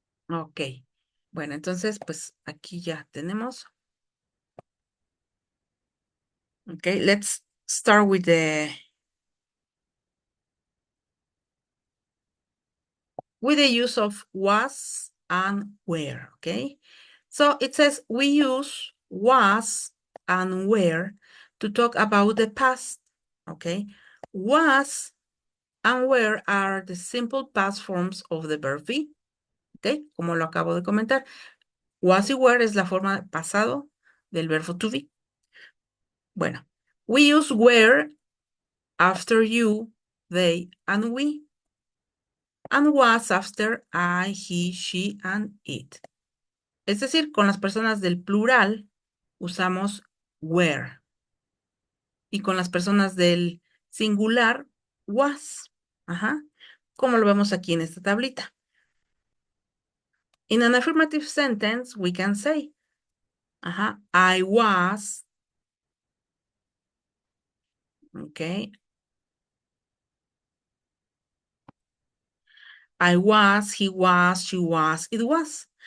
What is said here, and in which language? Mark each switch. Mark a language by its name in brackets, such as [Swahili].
[Spanish] Ok. Bueno, entonces pues aquí ya tenemos. [English] Okay, let's start with the use of was and were. Okay. So it says we use was and were to talk about the past. Okay. Was and were are the simple past forms of the verb be. [Spanish] Okay, como lo acabo de comentar. Was y were es la forma pasado del verbo to be. [English] Bueno, we use were after you, they, and we, and was after I, he, she, and it. [Spanish] Es decir, con las personas del plural usamos were y con las personas del singular was. Ajá. Como lo vemos aquí en esta tablita. [English] In an affirmative sentence, we can say, ajá, I was, okay, I was, he was, she was, it was.